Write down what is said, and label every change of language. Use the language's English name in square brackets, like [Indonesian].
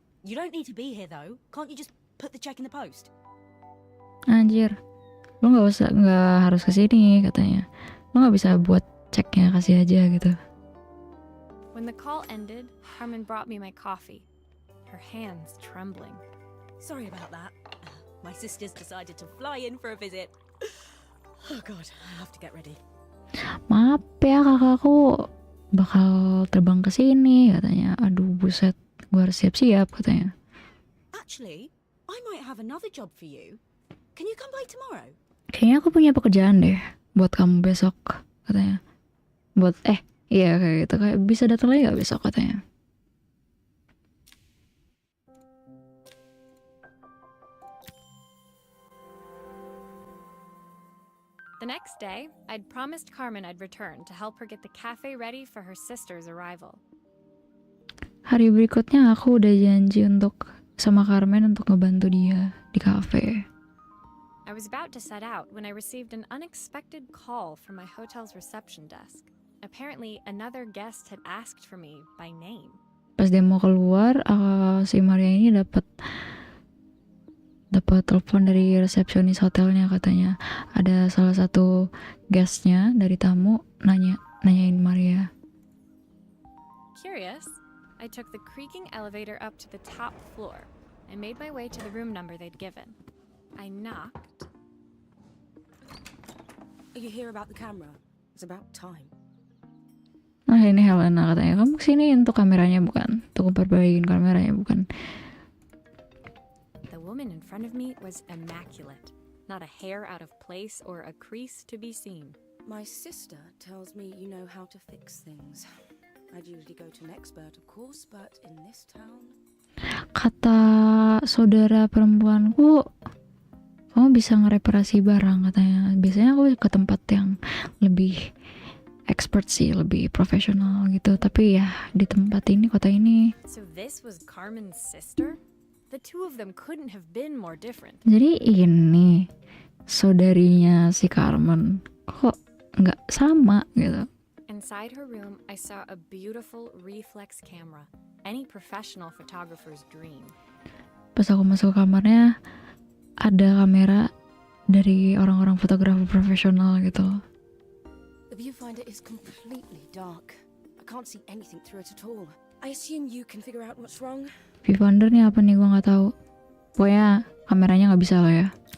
[English] You don't need to be here though. Can't you just put the check in the post? [Indonesian] Anjir, lo nggak harus kesini katanya. Lo nggak bisa buat ceknya, kasih aja gitu. [English] When the call ended, Carmen brought me my coffee, her hands trembling. Sorry about that. My sister's decided to fly in for a visit. Oh god, I have to get ready. [Indonesian] Maaf ya, kakakku bakal terbang ke sini katanya. Aduh buset, gue harus siap-siap katanya. [English] Actually, I might have another job for you. Can you come by tomorrow? [Indonesian] Kayaknya aku punya pekerjaan deh buat kamu besok katanya. Iya kayak gitu, kayak bisa datang lagi gak besok katanya. [English] The next day, I'd promised Carmen I'd return to help her get the cafe ready for her sister's arrival. [Indonesian] Hari berikutnya aku udah janji untuk sama Carmen untuk ngebantu dia di cafe. [English] I was about to set out when I received an unexpected call from my hotel's reception desk. Apparently, another guest had asked for me by name. [Indonesian] Pas dia mau keluar, si Maria ini dapat telepon dari resepsionis hotelnya, katanya ada salah satu guestnya dari tamu nanyain Maria. [English] Curious, I took the creaking elevator up to the top floor and made my way to the room number they'd given. I knocked. Are you here about the camera? It's about time. [Indonesian] Nah ini Helena katanya, kamu kesini untuk kameranya bukan? Untuk perbaikin kameranya bukan? [English] The woman in front of me was immaculate. Not a hair out of place or a crease to be seen. My sister tells me you know how to fix things. I'd usually go to an expert, of course, but in this town... [Indonesian] Kata saudara perempuanku, kamu bisa ngereparasi barang katanya. Biasanya aku ke tempat yang lebih expert sih, lebih profesional gitu. Tapi ya di tempat ini, kota ini. [English] So this was Carmen's sister? The two of them couldn't have been more different. [Indonesian] Jadi ini saudarinya si Carmen, kok nggak sama gitu. [English] Inside her room, I saw a beautiful reflex camera. Any professional photographer's dream. [Indonesian] Pas aku masuk kamarnya, ada kamera dari orang-orang fotografer profesional gitu. [English] The viewfinder is completely dark. I can't see anything through it at all. I assume you can figure out what's wrong. [Indonesian] Viewfinder nih apa nih, gue nggak tahu. Pokoknya kameranya nggak bisa lah ya.